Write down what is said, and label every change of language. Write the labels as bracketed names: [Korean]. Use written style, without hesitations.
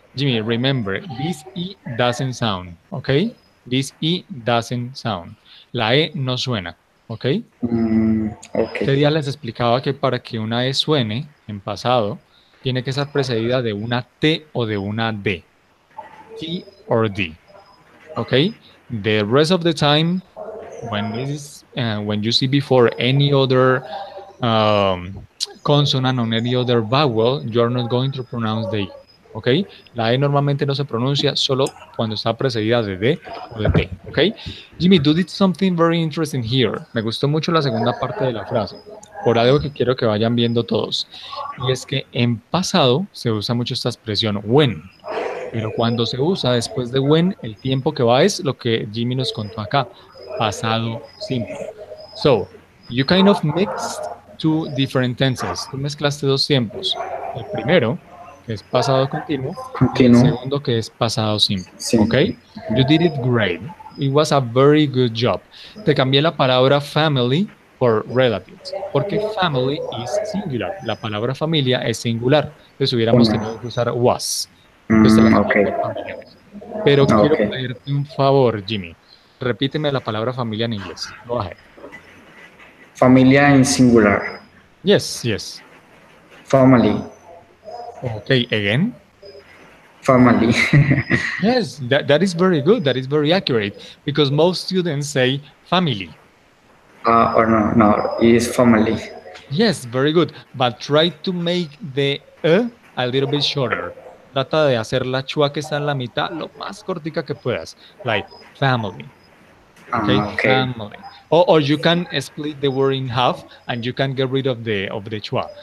[English] Jimmy, remember, this E doesn't sound, okay? This E doesn't sound. [Spanish] La E no suena, ¿ok? [English] Okay. [Spanish] Este día les explicaba que para que una E suene en pasado, tiene que estar precedida de una T o de una D. [English] T or D, ¿ok? The rest of the time, when you see before any other um, consonant or any other vowel, you're not going to pronounce the E. [Spanish] ¿Ok? La E normalmente no se pronuncia solo cuando está precedida de D o de T. ¿Ok? [English] Jimmy, you did something very interesting here. [Spanish] Me gustó mucho la segunda parte de la frase, por algo que quiero que vayan viendo todos. Y es que en pasado se usa mucho esta expresión when. Pero cuando se usa después de when, el tiempo que va es lo que Jimmy nos contó acá, pasado simple. [English] So, you kind of mixed two different tenses. [Spanish] Tú mezclaste dos tiempos. El primero, que es pasado continuo, y el Continuo. segundo, que es pasado simple. ¿Ok? Simple. [English] You did it great. It was a very good job. [Spanish] Te cambié la palabra family por relatives, porque [English] family is singular. [Spanish] La palabra familia es singular. Entonces hubiéramos Una. tenido que usar was. Entonces te la cambié [English] Okay. [Spanish] por familiares. Pero quiero [English] Okay. [Spanish] pedirte un favor, Jimmy. Repíteme la palabra familia en inglés. [English] Go ahead. [Spanish] Familia en singular. [English] Yes, yes. Family. Okay, again. Family. Yes, that is very good. That is very accurate because most students say family. Or no, it's family. Yes, very good. But try to make the a little bit shorter. [Spanish] Trata de hacer la chua que está en la mitad lo más cortica que puedas. [English] Like family. Okay, Okay. family. Or you can split the word in half and you can get rid of the chua.